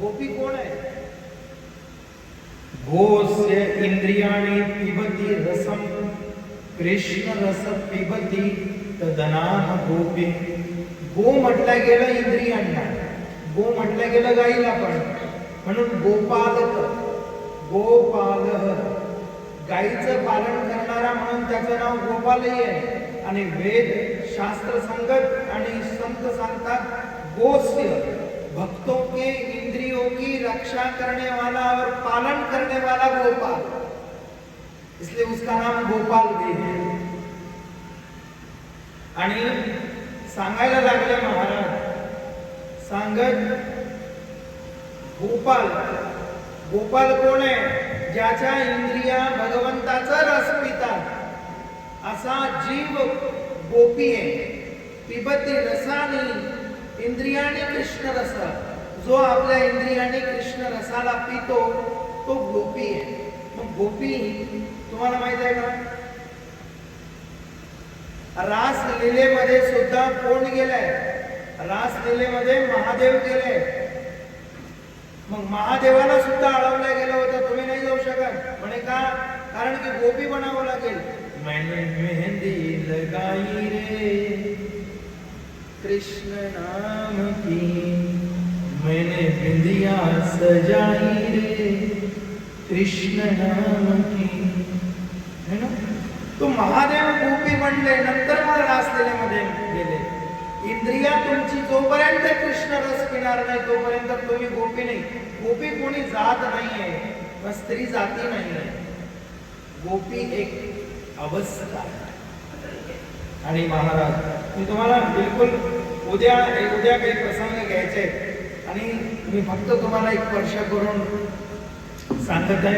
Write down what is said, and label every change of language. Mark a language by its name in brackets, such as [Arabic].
[Marathi] गोपी कोण आहे, [Sanskrit] गोस्य इंद्रियाणि पिबती रसम कृष्ण रस पिबती तदनाह गोपी. [Marathi] गो म्हटलं गेलं इंद्रियांना, गो म्हटलं गेलं गाईला पण, म्हणून गोपालक, गोपालः गाईचं पालन करणारा म्हणून त्याचं नाव गोपालही आहे. आणि वेद शास्त्र संगत आणि संत सांगतात [Hindi] गोस्य भक्तों के इंद्रियों की रक्षा करने वाला और पालन करने वाला गोपाल, इसलिए उसका नाम गोपाल भी है. [Marathi] आणि सांगायला लागले महाराज, सांगत गोपाल, गोपाल कोण आहे, ज्याच्या इंद्रिया भगवंताचा रस पितात असा जीव गोपी आहे. पिबती रसानी इंद्रियाने कृष्ण रस, जो आपल्या इंद्रियाने कृष्ण रसाला पितो तो गोपी आहे. मग गोपी तुम्हाला माहित आहे का, रास लीलेमध्ये सुद्धा कोण गेलाय, रास लीलेमध्ये महादेव गेले. मग महादेवाला सुद्धा अडवलं गेलं होतं, तुम्ही नाही जाऊ शकत म्हणे का, कारण की गोपी बनावं लागेल. [Hindi] मैंने मेहंदी लगाई रे कृष्ण नाम की, मैंने बिंदिया सजाई रे कृष्ण नाम की, है ना. [Marathi] तो महादेव गोपी बनले, नंतर मग रासलीलेमध्ये गेले. इंद्रिया तुमची जोपर्यंत कृष्ण रस पिणार नाही तोपर्यंत तुम्ही गोपी नाही. गोपी कोणी जात नाहीये, स्त्री जाती नाहीये. गोपी एक अवस्था. आणि महाराज मी तुम्हाला बिलकुल उद्या काही प्रसंग घ्यायचे आणि मी फक्त तुम्हाला एक स्पर्श करून सांगत आहे.